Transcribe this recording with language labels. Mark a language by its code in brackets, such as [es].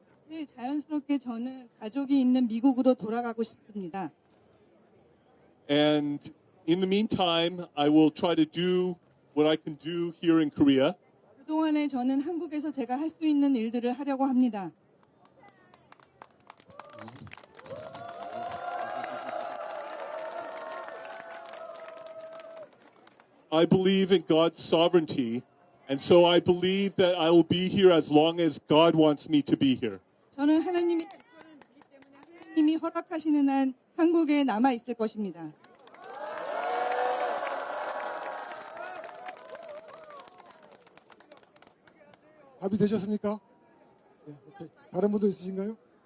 [ko] 네, 자연스럽게 저는 가족이 있는 미국으로 돌아가고 싶습니다. [en] And in the meantime, I will try to do what I can do here in Korea. [ko] 그동안에 저는 한국에서 제가 할 수 있는 일들을 하려고 합니다. [en] I believe in God's sovereignty, and so I believe that I will be here as long as God wants me to be here. [ko] 저는 하나님의 주권을 믿기 때문에 하나님이 허락하시는 한 한국에 남아 있을 것입니다. 답이 되셨습니까? 네, 오케이. 다른 분도 있으신가요?